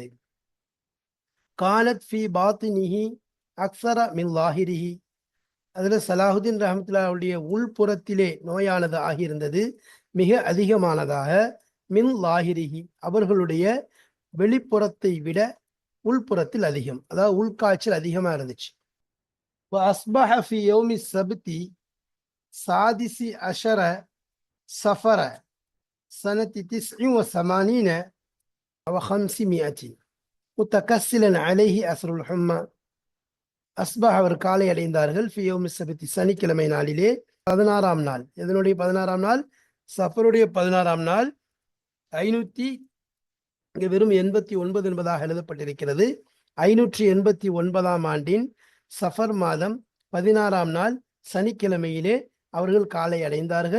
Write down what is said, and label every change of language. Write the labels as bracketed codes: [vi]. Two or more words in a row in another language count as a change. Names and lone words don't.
[ar] كانت في باطنه أكثر من ظاهره, [ta] அதில் சலாஹுத்தீன் ரஹ்மத்துல்லாஹி அவருடைய உள்புறத்திலே நோயானது ஆகியிருந்தது, மிக அதிகமானதாக. [ar] من ظاهره, [ta] அவர்களுடைய வெளிப்புறத்தை விட உள்புறத்தில் அதிகம், அதாவது உள்காய்ச்சல் அதிகமாக இருந்துச்சு. [ar] وأصبح في يوم السبت سادس عشر سفر سنة 89 و500 متكسلا عليه أثر الحمى. [ta] அஸ்பாஹ் அவர் காலை அடைந்தார்கள் [ar] في يوم السبت [ta] சனிக்கிழமை நாளிலே 16ஆம் நாள். எதனுடைய 16ஆம் நாள்? சஃபருடைய 16ஆம் நாள். 500 இங்கே வெறும் 89 என்பதாக எழுதப்பட்டிருக்கிறது. 589ஆம் ஆண்டின் சஃபர் மாதம் 16ஆம் நாள் சனிக்கிழமையிலே அவர்கள் காலை அடைந்தார்கள்.